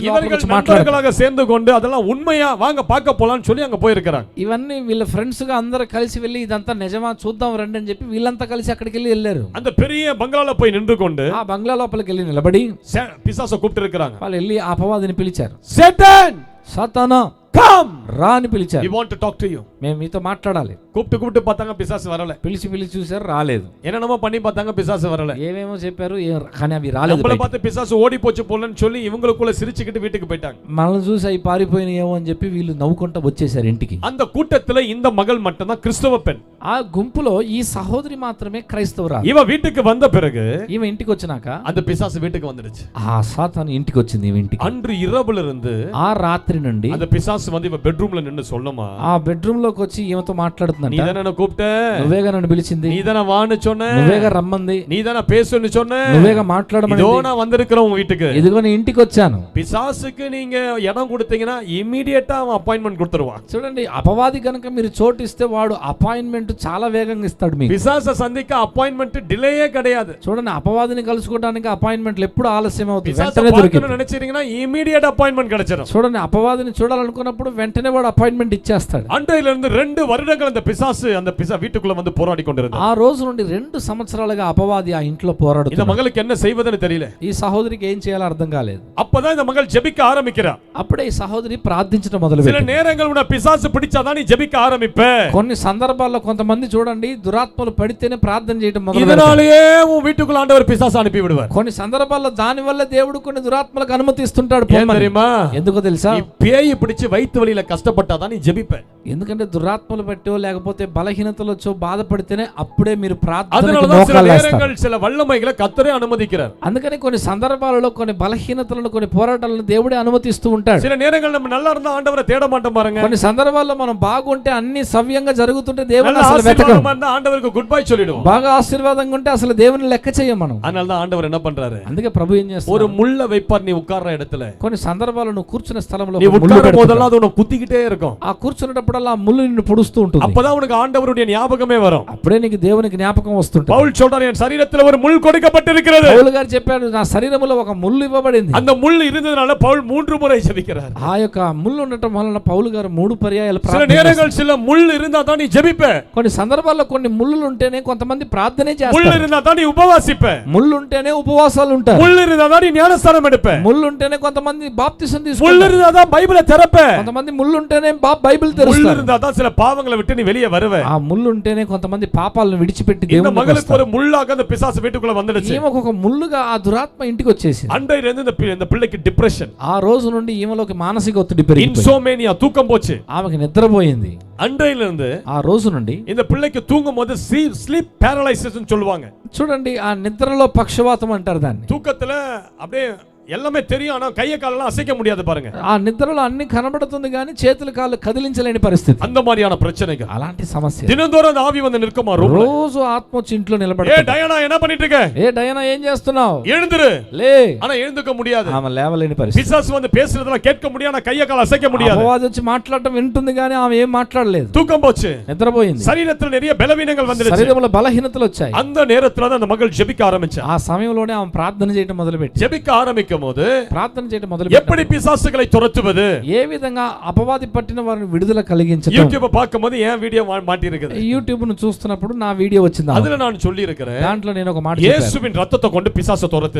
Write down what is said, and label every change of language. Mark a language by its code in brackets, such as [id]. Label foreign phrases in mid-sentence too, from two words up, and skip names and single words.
[ta] నண்బர்களாக சேர்ந்து கொண்டு அதெல்லாம் உண்மையா வாங்க பார்க்க போலாம்னு சொல்லி அங்க போயிருக்காங்க. [te] ఇవన్నీ వీళ్ళ ఫ్రెండ్స్ గా అందరూ కలిసి వెళ్ళి ఇదంతా నిజమా చూద్దాం రండి అని చెప్పి వీళ్ళంతా కలిసి అక్కడికి వెళ్ళారు. [ta] அந்த பெரிய பங்களால போய் நின்று கொண்டு [te] ఆ బంగ్లా లోపలికి వెళ్ళి నిలబడి [ta] பிசாசை கூப்பிட்டு இருக்காங்க. [te] వాళ్ళు వెళ్ళి ఆ అపవాదిని పిలిచారు. సాతాన్, సాతానా కమ్, రా అని పిలిచారు. [en] we want to talk to you. [te] మేము మీతో మాట్లాడాలి. [ta] கூப்பிட்டு பார்த்தாங்க, பிசாசு வரல. [te] పిలిచి చూసారు, రాలేదు. [ta] என்னென்னமో பண்ணி பார்த்தாங்க, பிசாசு வரல. [te] ఏమేమో చెప్పారు కానీ అవి రాలేదు. [ta] நம்மள பார்த்து பிசாசு ஓடி போச்சு போலன்னு சொல்லி இவங்களுக்குள்ள சிரிச்சுக்கிட்டு வீட்டுக்கு போயிட்டாங்க. [te] మనల్ని చూసి అవి పారిపోయినాయేమో అని చెప్పి వీళ్ళు నవ్వుకుంటూ వచ్చేసారు ఇంటికి. [ta] அந்த கூட்டத்துல இந்த மகள் மட்டும் தான் கிறிஸ்தவ பெண். [te] ఆ గుంపులో ఈ సహోదరి మాత్రమే క్రైస్తవురాలు. [ta] இவ வீட்டுக்கு வந்த பிறகு [te] ఈమె ఇంటికి వచ్చినాక [ta] அந்த பிசாசு வீட்டுக்கு வந்துடுச்சு. [te] ఆ సాతాను ఇంటికి వచ్చింది ఈమె ఇంటికి. [ta] அன்று இரவுல இருந்து [te] ఆ రాత్రి నుండి [ta] அந்த பிசாசு வந்து இவ பெட்ரூம்ல நின்னு சொல்லுமா. [te] ఆ బెడ్రూమ్ లోకి వచ్చి ఈమెతో మాట్లాడుతుందంట. [ta] நீதானே என்ன கூப்பிட்ட, [te] నువ్వేగా నన్ను పిలిచింది, [ta] நீதானே வான்னு சொன்ன, [te] నువ్వేగా రమ్మంది, [ta] நீதானே பேசுன்னு சொன்ன, [te] నువ్వేగా మాట్లాడమని, [ta] இதோ நான் வந்திருக்கிறேன் உங்க வீட்டுக்கு. [te] ఇదిగో నీ ఇంటికి వచ్చాను. [ta] பிசாசுக்கு நீங்க இடம் கொடுத்தீங்கன்னா ఇమ్మీడియటా அவன் అపాయింట్మెంట్ கொடுத்துருவான். [te] చూడండి, అపవాది కనుక మీరు చోటు ఇస్తే వాడు అపాయింట్మెంట్ చాలా వేగంగా ఇస్తాడు మీకు. [ta] பிசாசை சந்திக்க [en] appointment delay [ta] கிடையாது. [te] చూడండి, అపవాదిని కలుసుకోవడానికి అపాయింట్మెంట్లు ఎప్పుడు ఆలస్యం అవుతుంది, [ta] பிசாசை [te] వెంటనే దొరుకుతుంది. [ta] பார்க்கணும்னு நினைச்சீங்கன்னா [en] immediate appointment [ta] கிடைச்சிரும். [te] చూడండి, అపవాదిని చూడాలనుకున్నప్పుడు వెంటనే వాడు అపాయింట్మెంట్ ఇచ్చేస్తాడు. [ta] அன்றையில இருந்து 2 வருடங்கள் அந்த பிசாசு வீட்டுக்குள்ள வந்து போராடி கொண்டிருந்தார். [te] ఆ రోజు నుండి 2 సంవత్సరాలుగా అపవాది ఆ ఇంట్లో పోరాడుతున్నాడు. [ta] இந்த மகளுக்கு என்ன செய்வதுன்னு தெரியல. [te] ఈ సహోదరికి ఏం చేయాలో అర్థం కాలేదు. [ta] அப்பதான் இந்த மகள் ஜெபிக்க ஆரம்பிக்கிறா. [te] అప్పుడే ఈ సహోదరి ప్రార్థించడం మొదలుపెట్టింది. [ta] சில நேரங்கள் உன பிசாசு பிடிச்சாதான் நீ ஜெபிக்க ஆரம்பிப்ப. [te] కొన్ని సందర్భాల్లో కొంతమంది చూడండి దురాత్మలు పడితేనే ప్రార్థన చేయడం మొదలు పెడతారు. [ta] இதனாலேயே உன் வீட்டுக்குள்ள ஆண்டவர் பிசாசு அனுப்பி விடுவார். [te] కొన్ని సందర్భాల్లో దాని వల్ల దేవుడు కొన్ని దురాత్మలకు అనుమతిస్తుంటాడు. [ta] தெரியுமா? [te] ఎందుకో తెలుసా? [ta] ఈ பேய் பிடிச்சு வயித்து வலியில கஷ்டப்பட்டாதான் நீ ஜெபிப்ப. [te] ఎందుకంటే దురాత్మలు పెట్టో లేకపోతే బలహీనతలు వచ్చో బాధపడితేనే అప్పుడే మీరు ప్రార్థనకు [ta] அதனாலதான் சில [te] మోకాళ్ళు వేస్తారు. [ta] நேரங்கள் சில வல்லமைகளை கர்த்தரே அனுமதிக்கிறார். [te] అందుకని కొన్ని సందర్భాలలో కొన్ని బలహీనతలను కొన్ని పోరాటాలను దేవుడే అనుమతిస్తూ ఉంటాడు. [ta] சில நேரங்கள் நம்ம நல்லா இருந்தா ஆண்டவரை தேட மாட்டோம் பாருங்க. [te] కొన్ని సందర్భాల్లో మనం బాగుంటే అన్ని సవ్యంగా జరుగుతుంటే దేవుని [ta] நல்ல [te] అసలు వెతకం. [ta] ஆசீர்வாதமா இருந்தா ஆண்டவருக்கு [en] good bye [ta] சொல்லிடுவோம். [te] బాగా ఆశీర్వాదంగా ఉంటే అసలు దేవుని లెక్క చేయం మనం. [ta] அதனால தான் ஆண்டவர் என்ன பண்றாரு? [te] అందుకే ప్రభు ఏం [ta] ஒரு [te] చేస్తాడు? [ta] முள்ள வைப்பார் நீ உட்கார்ற இடத்துல. [te] కొన్ని సందర్భాల్లో నువ్వు కూర్చున్న స్థలంలో [ta] நீ [te] ఒక ముళ్ళు [ta] உட்காரும் [te] పెడతాడు. [ta] போதெல்லாம் அது உன்னை குத்திக்கிட்டே இருக்கும். [te] ఆ కూర్చున్నప్పుడల్లా ఆ ముళ్ళు నిన్ను పొడుస్తూ ఉంటుంది. [ta] அப்பதான் உனக்கு ஆண்டவருடைய ஞாபகமே வரும். [te] అప్పుడే నీకు దేవునికి జ్ఞాపకం వస్తుంటుంది. [ta] பவுல் சொல்றார், என் சரீரத்துல ஒரு முள் கொடுக்கப்பட்டிருக்கிறது. [te] పౌలు గారు చెప్పాడు, నా శరీరములో ఒక ముళ్ళు ఇవ్వబడింది. [ta] அந்த முள் இருந்ததனால பவுல் 3 முறை ஜெபிக்கிறார். [te] ఆ యొక్క ముళ్ళు ఉండటం వలన పౌలు గారు 3 పర్యాయాలు [ta] சில [te] ప్రార్థన [ta] நேரங்கள் சில முள் இருந்தா தான் நீ ஜெபிப்ப. [te] కొన్ని సందర్భాల్లో కొన్ని ముళ్ళులు ఉంటేనే కొంతమంది ప్రార్థనే [ta] முள் [te] చేస్తారు. [ta] இருந்தா தான் நீ உபவாசிப்ப. [te] ముళ్ళు ఉంటేనే ఉపవాసాలు ఉంటారు. [ta] முள் இருந்தா தான் நீ ஞானஸ்நானம் எடுப்ப. [te] ముళ్ళు ఉంటేనే కొంతమంది బాప్తిసం [ta] முள் [te] తీసుకుంటారు. [ta] இருந்தா தான் பைபிளை திறப்ப. [te] కొంతమంది ముళ్ళు ఉంటేనే బైబిల్ [ta] முள் [te] తెరుస్తారు. [ta] இருந்தா தான் சில பாவங்களை விட்டு நீ வெளியே வருவ. [te] ఆ ముళ్ళు ఉంటేనే కొంతమంది పాపాలను విడిచిపెట్టి [ta] இந்த [te] దేవునికి [ta] மகளுக்கு [te] వస్తారు. [ta] ஒரு முள்ளாக அந்த பிசாசு வீட்டுக்குள்ள வந்துடுச்சு. [te] ఈమెకు ఒక ముళ్ళుగా ఆ దురాత్మ ఇంటికి వచ్చేసింది. [ta] அன்றையில இருந்து இந்த பிள்ளைக்கு டிப்ரெஷன், [te] ఆ రోజు నుండి ఈమెలోకి మానసిక ఒత్తిడి పెరిగిపోయింది. [ta] இன்சோமேனியா, தூக்கம் போச்சு. [te] ఆమెకి నిద్రపోయింది. [ta] அன்றையில இருந்து [te] ఆ రోజు నుండి [ta] இந்த பிள்ளைக்கு தூங்கும் போது [en] sleep paralysis [ta] சொல்லுவாங்க. [te] చూడండి, ఆ నిద్రలో పక్షవాతం అంటారు దాన్ని. [ta] தூக்கத்துல அப்படியே எல்லாமே தெரியும், ஆனா கைய காலெல்லாம் அசைக்க முடியாது பாருங்க. [te] ఆ నిద్రలో అన్ని కనబడుతుంది కానీ చేతులు కాళ్ళు కదిలించలేని పరిస్థితి. [ta] அந்த மாதிரியான பிரச்சனைகள், [te] అలాంటి సమస్య. [ta] தினந்தோறும் அந்த ஆவி வந்து நிற்குமா ரூம்ல. [te] రోజు ఆత్మ వచ్చి ఇంట్లో [ta] ஏ [te] నిలబడుతుంది. [ta] டயனா என்ன பண்ணிட்டு இருக்க? [te] ఏ డయానా ఏం చేస్తున్నావు? [ta] எழுந்திரு. [te] లే. [ta] ஆனா எழுந்துக்க முடியாது. [te] ఆమె లేవలేని పరిస్థితి. [ta] பிசாசு வந்து பேசுறதெல்லாம் கேட்க முடியாது, ஆனா கைய கால அசைக்க முடியாது. [te] అపవాది వచ్చి మాట్లాడటం వింటుంది కానీ ఆమె ఏం మాట్లాడలేదు. [ta] தூக்கம் போச்சு, [te] నిద్రపోయింది. [ta] சரீரத்துல நிறைய பலவீனங்கள் வந்துருச்சு. [te] శరీరంలో బలహీనతలు వచ్చాయి. [ta] அந்த நேரத்துல தான் அந்த மகள் ஜெபிக்க ஆரம்பிச்சா. [te] ఆ సమయంలోనే ఆమె ప్రార్థన చేయడం మొదలుపెట్టి [ta] ஜெபிக்க ஆரம்பிக்கும் ஆரம்பிக்கும் போது [te] ప్రార్థన చేయడం మొదలు [ta] எப்படி பிசாசுகளை துரத்துவது, [te] ఏ విధంగా అపవాది పట్టిన వారిని విడుదల కలిగించడం. [ta] యూట్యూబ్ பார்க்கும்போது என் వీడియో மாட்டி இருக்குது. [te] యూట్యూబ్ ను చూస్తున్నప్పుడు నా వీడియో వచ్చింది. [ta] அதுல நான் சொல்லி இருக்கிறேன், [te] దాంట్లో నేను ఒక మాట చెప్పాను, [ta] இயேசுவின் ரத்தத்தை கொண்டு பிசாசை துரத்து.